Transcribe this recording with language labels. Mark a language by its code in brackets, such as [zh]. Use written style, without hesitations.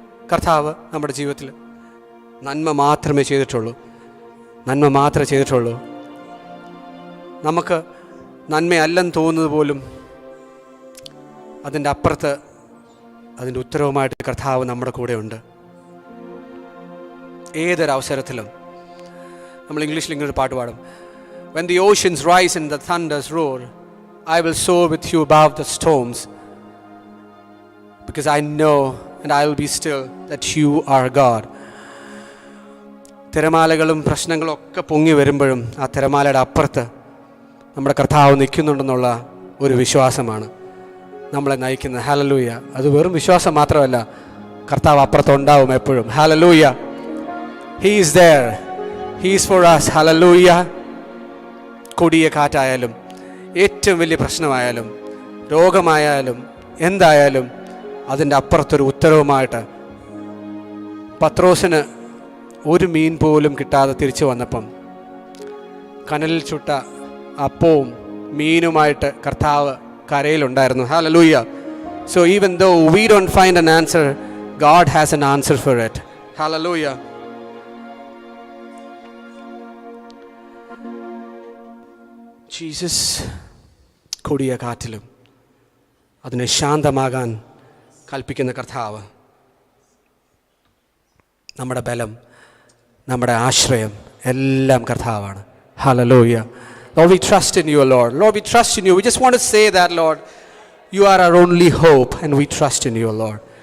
[ml] കർത്താവ് നമ്മുടെ ജീവിതത്തിൽ നന്മ മാത്രമേ ചെയ്തിട്ടുള്ളൂ, നന്മ മാത്രമേ ചെയ്തിട്ടുള്ളൂ. നമുക്ക് നന്മയല്ലെന്ന് തോന്നുന്നത് പോലും അതിൻ്റെ അപ്പുറത്ത് അതിൻ്റെ ഉത്തരവുമായിട്ട് കർത്താവ് നമ്മുടെ കൂടെ ഉണ്ട്. ഏതൊരവസരത്തിലും നമ്മൾ ഇംഗ്ലീഷിൽ ഇങ്ങനെ ഒരു പാട്ട് പാടും, [en] When the oceans rise and the thunders roar, I will soar with you above the storms, because I know and I will be still that you are God. [ml] തിരമാലകളും പ്രശ്നങ്ങളും ഒക്കെ പൊങ്ങി വരുമ്പോഴും ആ തിരമാലയുടെ അപ്പുറത്ത് നമ്മുടെ കർത്താവ് നിൽക്കുന്നുണ്ടെന്നുള്ള ഒരു വിശ്വാസമാണ് നമ്മളെ നയിക്കുന്നത്. ഹല്ലേലൂയ. അത് വെറും വിശ്വാസം മാത്രമല്ല, കർത്താവ് അപ്പുറത്തുണ്ടാവും എപ്പോഴും. [en] Hallelujah. He is there. He is for us. Hallelujah. [ml] കൊടിയ കാറ്റായാലും ഏറ്റവും വലിയ പ്രശ്നമായാലും രോഗമായാലും എന്തായാലും അതിൻ്റെ അപ്പുറത്തൊരു ഉത്തരവുമായിട്ട് പത്രോസിന് ഒരു മീൻ പോലും കിട്ടാതെ തിരിച്ചു വന്നപ്പം കനലിൽ ചുട്ട അപ്പവും മീനുമായിട്ട് കർത്താവ് കരയിലുണ്ടായിരുന്നു. Hallelujah. [en] So even though we don't find an answer, God has an answer for it. Hallelujah. [ml] Jesus, കൊടിയ കാറ്റിലും അതിനെ ശാന്തമാകാൻ കൽപ്പിക്കുന്ന കർത്താവ് നമ്മുടെ ബലം, നമ്മുടെ ആശ്രയം എല്ലാം കർത്താവാണ്. [en] Hallelujah. Lord, we trust in you, Lord. Lord, we trust in you. We just want to say that, Lord, you are our only hope and we trust in you, Lord.